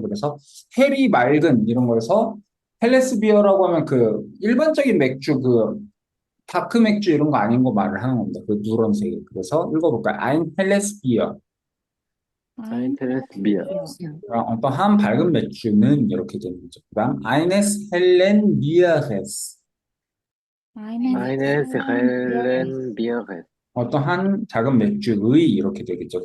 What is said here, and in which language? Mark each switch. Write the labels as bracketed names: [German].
[Korean] 그래서 해리 맑은 이런 거에서 헬레스비어라고 하면 그 일반적인 맥주 다크 맥주 이런 거 아닌 거 말을 하는 겁니다. 그 누런색. 그래서 읽어볼까요? [German] Ein helles Bier. Ein helles Bier. [Korean] 어떤 한 밝은 맥주는 이렇게 되는 거죠. 그 다음 [German] eines hellen Bieres. Eines hellen Bieres. [Korean] 어떤 한 작은 맥주의 이렇게 되겠죠.